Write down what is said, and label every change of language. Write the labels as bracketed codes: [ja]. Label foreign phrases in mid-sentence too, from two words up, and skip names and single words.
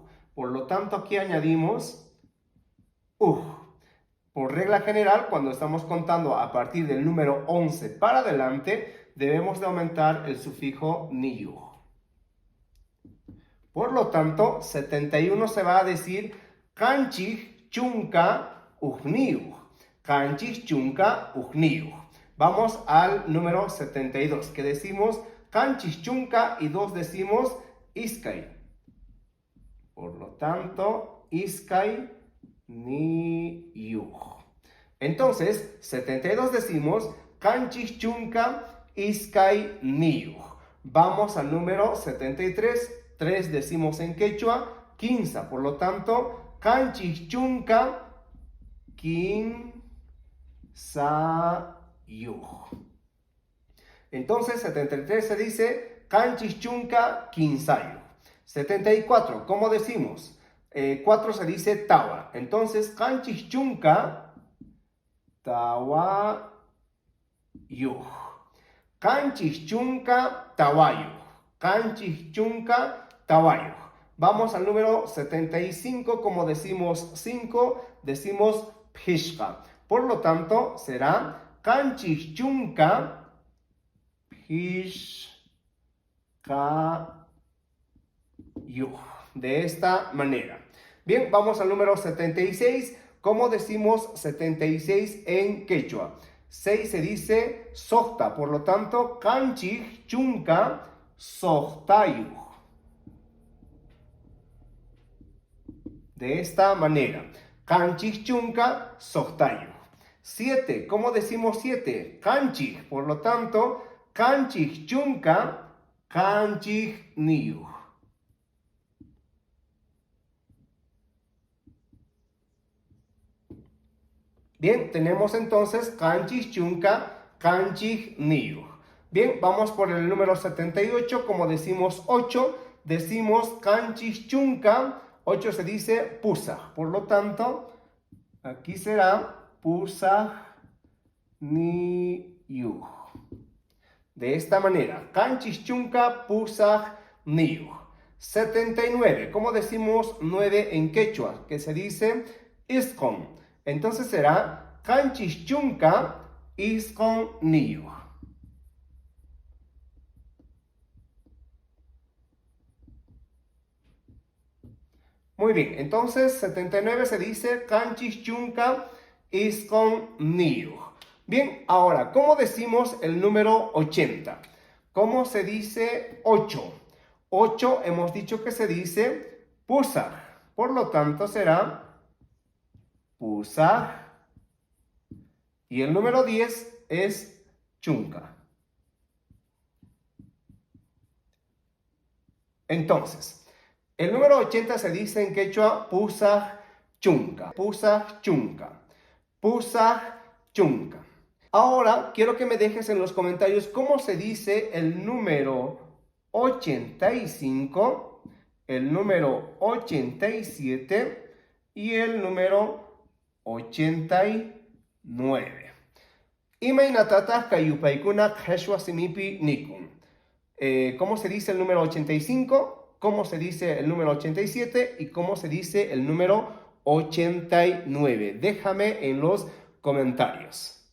[es] Por lo tanto, aquí añadimos uj. Por regla general, cuando estamos contando a partir del número 11 para adelante, debemos de aumentar el sufijo niyuj. Por lo tanto, 71 se va a decir [qu] canchij chunca ujniyuj. Canchij chunca ujniyuj. [es] Vamos al número 72, que decimos [qu] canchij chunca [es] y 2 decimos iskay. Por lo tanto, [qu] iskay niyuj. [es] Entonces, 72 decimos [qu] canchij chunca iskay niyuj. [es] Vamos al número 73. 3 decimos en quechua, quinza. Por lo tanto, [qu] canchij chunca quinsayuj. [es] Entonces, 73 se dice [qu] canchij chunca quinsayuj. [es] 74, ¿cómo decimos? 4 se dice tawa. Entonces, [qu] canchij chunca tawayuj. Canchij chunca tawayuj. Canchij chunca tawayuj. [es] Vamos al número 75, como decimos 5, decimos pishqa. Por lo tanto, será [qu] canchij chunka pishqayuj. [es] De esta manera. Bien, vamos al número 76. ¿Cómo decimos 76 en quechua? 6 se dice sohta. Por lo tanto, [qu] canchij chunka sohtayuj. [es] De esta manera. [qu] Canchij chunka sohtayuj. [es] 7. ¿Cómo decimos 7? Canchij. Por lo tanto, [qu] canchij chunka canchij niyuj. [es] Bien, tenemos entonces [qu] canchij chunca canchij niyuj. [es] Bien, vamos por el número 78. Como decimos 8, decimos [qu] canchij chunka. [es] 8 se dice pusaj. Por lo tanto, aquí será [qu] pusaj niyuj. [es] De esta manera, [qu] canchij chunka pusaj niyuj. [es] 79. ¿Cómo decimos 9 en quechua? Que se dice isqon. Entonces será [qu] canchij chunka isqon niyuj. [es] Muy bien, entonces 79 se dice [qu] canchij chunka isqon niyuj. [es] Bien, ahora, ¿cómo decimos el número 80? ¿Cómo se dice 8? 8 hemos dicho que se dice pusaj. Por lo tanto será pusaj. Y el número 10 es chunka. Entonces, el número 80 se dice en quechua [qu] pusaj chunka, pusaj chunka, pusaj chunka. [es] Ahora, quiero que me dejes en los comentarios cómo se dice el número 85, el número 87 y el número 89. [qu] Imainatata kayupaikuna kheshwa simipi nikun. [es] ¿Cómo se dice el número 85? ¿Cómo se dice el número 87? ¿Y cómo se dice el número 89? Déjame en los comentarios.